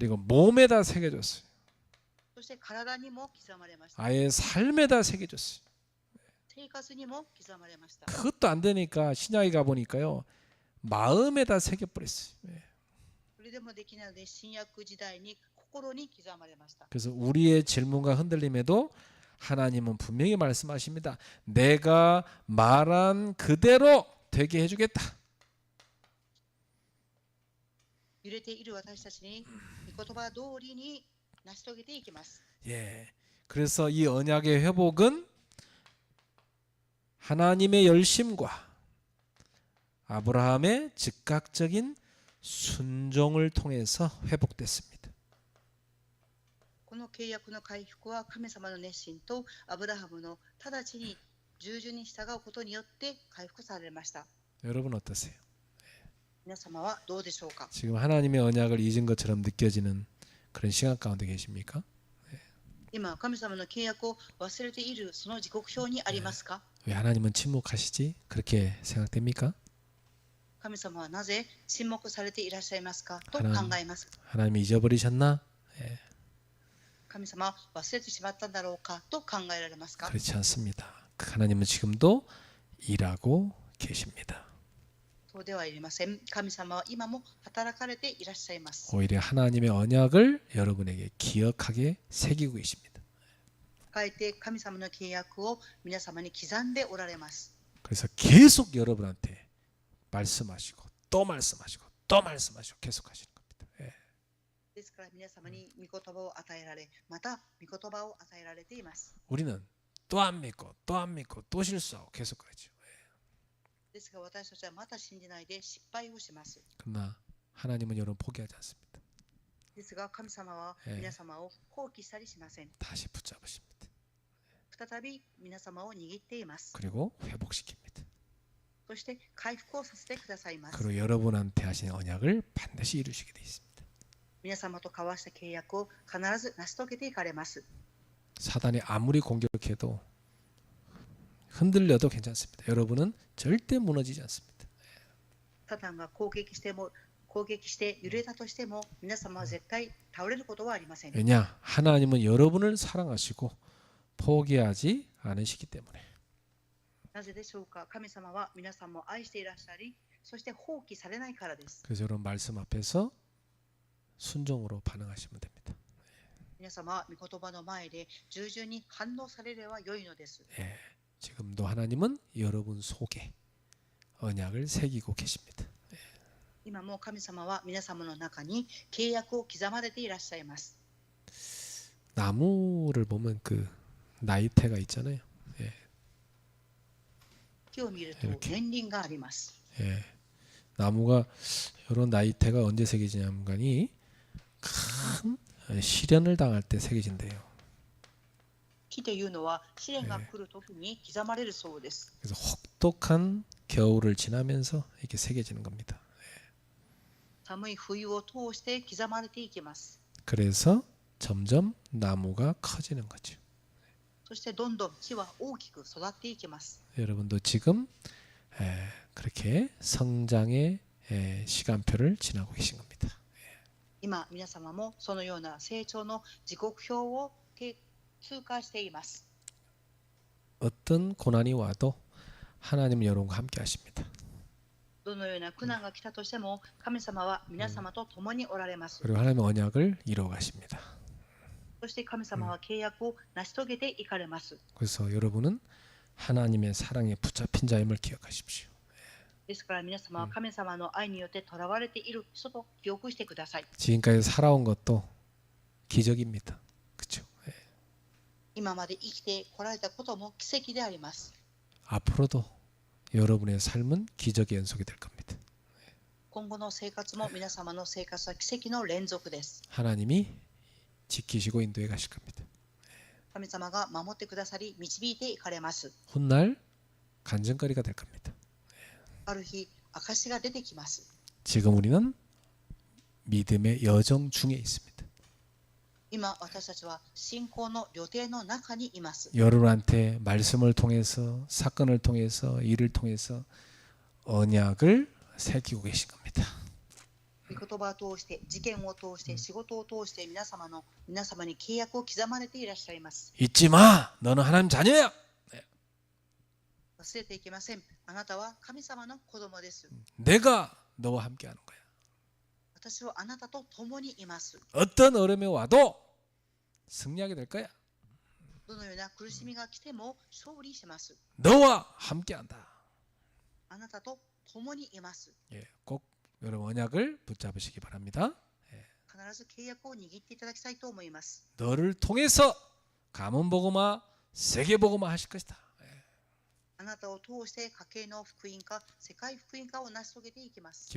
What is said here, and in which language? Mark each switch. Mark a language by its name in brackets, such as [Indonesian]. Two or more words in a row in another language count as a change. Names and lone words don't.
[Korean] 그리고 몸에다 새겨줬어요. [Japanese] そして体にも刻まれました。 [Korean] 아예 삶에다 새겨줬어요. [Japanese] 生活にも刻まれました。 [Korean] 그것도 안 되니까 신약에 가보니까요. 마음에다 새겨버렸어요. 예. [Japanese] それでもできないので新約時代に心に刻まれました。 [Korean] 그래서 우리의 질문과 흔들림에도 하나님은 분명히 말씀하십니다. 내가 말한 그대로 되게 해주겠다. [Japanese] 揺れている私たちに御言葉通りに成し遂げていきます。 [Korean] 예. 그래서 이 언약의 회복은 하나님의 열심과 아브라함의 즉각적인 순종을 통해서 회복됐습니다. [Japanese] この契約の回復は神様の熱心とアブラハムの直ちに従順に従うことによって回復されました。 [Korean] 여러분 어떠세요? [Japanese] 皆様はどうでしょうか。 [Korean] 지금 하나님의 언약을 잊은 것처럼 느껴지는 그런 시간 가운데 계십니까? [Japanese] 今神様の契約を忘れているその時刻表にありますか。 [Korean] 왜 하나님은 침묵하시지? 그렇게 생각됩니까? [Japanese] 神様はなぜ沈黙されていらっしゃいますかと考えます。 [Korean] 하나님이 잊어버리셨나? [Japanese] 神様は忘れてしまったんだろうかと考えられますか。 [Korean] 그렇지 않습니다. 하나님은 지금도 일하고 계십니다. [Japanese] そうではありません。神様は今も働かれていらっしゃいます。 [Korean] 오히려 하나님의 언약을 여러분에게 기억하게 새기고 계십니다. [Japanese] かえって神様の契約を皆様に刻んでおられます。 [Korean] 그래서 계속 여러분한테 말씀하시고 또 말씀하시고 또 말씀하시고 계속 하시는 겁니다. 예. [Japanese] ですから皆様に御言葉を与えられ、また御言葉を与えられています。 [Korean] 우리는 또 안 믿고 또 안 믿고 또 실수하고 계속 그러죠. [Japanese] ですが私たちはまた信じないで失敗をします。 [Korean] 그러나 하나님은 여러분 포기하지 않습니다. [Japanese] ですが神様は皆様を放棄したりしません。 [Korean] 다시 붙잡으십니다. [Japanese] 再び皆様を握っています。 [Korean] 그리고 회복시킵니다. [Japanese] そして回復をさせてくださいます。 [Korean] 그리고 여러분한테 하신 언약을 반드시 이루시게 되어 있습니다. [Japanese] 皆様と交わした契約を必ず成し遂げていかれます。 [Korean] 사단이 아무리 공격해도 흔들려도 괜찮습니다. 여러분은 절대 무너지지 않습니다. [Japanese] サタンが攻撃して揺れたとしても皆様は絶対倒れることはありません。 [Korean] 왜냐? 하나님은 여러분을 사랑하시고 포기하지 않으시기 때문에. [Japanese] なぜでしょうか。神様は皆さんも愛していらっしゃり、そして放棄されないからです。 [Korean] 그래서 여러분 말씀 앞에서 순종으로 반응하시면 됩니다. [Japanese] 皆様は御言葉の前で従順に反応されれば良いのです。 [Korean] 예, 지금도 하나님은 여러분 속에 언약을 새기고 계십니다. [Japanese] 今も神様は皆様の中に契約を刻まれていらっしゃいます。 [Korean] 나무를 보면 그 나이테가 있잖아요. 예, [Japanese] 木を見ると年輪があります。 [Korean] 예, 나무가 이런 나이테가 언제 새겨지냐면이 큰 시련을 당할 때 새겨진대요. [Japanese] 木というのは試練が来るときに刻まれるそうです。 [Korean] 그래서 혹독한 겨울을 지나면서 이렇게 새겨지는 겁니다. [Japanese] 寒い冬を通して刻まれていきます。 [Korean] 그래서 점점 나무가 커지는 거죠. [Japanese] そしてどんどん木は大きく育っていきます。 [Korean] 여러분도 지금 그렇게 성장의 시간표를 지나고 계신 겁니다. [Japanese] 今皆様もそのような成長の時刻表を通過しています。 [Korean] 어떤 고난이 와도 하나님은 여러분과 함께 하십니다. [Japanese] どのような苦難が来たとしても神様は皆様と共におられます。 [Korean] 그리고 하나님의 언약을 이루어 가십니다. [Japanese] そして神様は契約を成し遂げていかれます。 [Korean] 그래서 여러분은 하나님의 사랑에 붙잡힌 자임을 기억하십시오. [Japanese] ですから皆様は神様の愛によって囚われている人と記憶してください。 [Korean] 지금까지 살아온 것도 기적입니다. 그렇죠? [Japanese] 今まで生きてこられたことも奇跡であります。 [Korean] 앞으로도 여러분의 삶은 기적의 연속이 될 겁니다. [Japanese] 今後の生活も皆様の生活は奇跡の連続です。 [Korean] 하나님이 지키시고 인도해 가실 겁니다. [Japanese] 神様が守ってくださり導いていかれます。 [Korean] 훗날 간증거리가 될 겁니다. [Japanese] ある日証が出てきます。 [Korean] 지금 우리는 믿음의 여정 중에 있습니다. [Japanese] 今私たちは信仰の予定の中にいます。 [Korean] 여러분한테 말씀을 통해서 사건을 통해서 일을 통해서 언약을 새기고 계신 겁니다. [Japanese] 御言葉を通して事件を通して仕事を通して皆様に契約を刻まれていらっしゃいます。 [Korean] 잊지 마. 너는 하나님 자녀야. [Japanese] 忘れていけません。あなたは神様の子供です。 [Korean] 내가 너와 함께하는 거야. [Japanese] 私はあなたと共にいます。 [Korean] 어떤 어려움이 와도 승리하게 될 거야. [Japanese] どのような苦しみが来ても勝利します。 [Korean] 너와 함께한다. [Japanese] あなたと共にいます。 [Korean] 예, 꼭 여러분 언약을 붙잡으시기 바랍니다. [Japanese] 必ず契約を握っていただきたいと思います。 [Korean] 너를 통해서 가문복음화 세계복음화 하실 것이다. [Japanese] あなたを通して家計の福音化、世界福音化を成し遂げていきます。